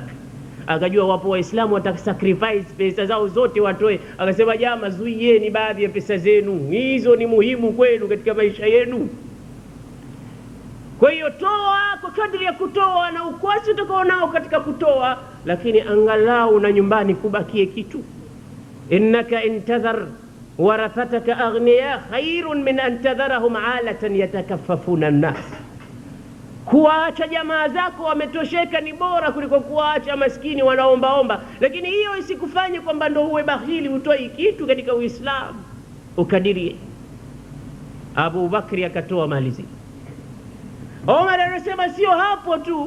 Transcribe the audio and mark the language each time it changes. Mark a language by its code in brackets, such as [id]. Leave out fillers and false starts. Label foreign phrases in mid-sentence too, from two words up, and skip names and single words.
[sw] Akajua wapo Waislamu watasacrifice pesa zao zote watoe, akasema jamaa, zuieni baadhi ya pesa zenu, hizo ni muhimu kwenu katika maisha yenu. Kwa hiyo toa kwa kadri ya kutoa na ukwasi utakao nao katika kutoa, lakini angalau na nyumbani kubakie kitu. [ar] إنك إن تذر ورثتك أغنياء خير من أن تذرهم عالة يتكففون الناس. [sw] Kuacha jamaa zako wametosheka ni bora kuliko kuacha maskini wanaombaomba. Lakini hiyo isikufanye kwamba ndo uwe bakhili, utoi kitu katika Uislamu ukadirie. Abu Bakri akatoa mali zake. Omar anasema sio hapo tu.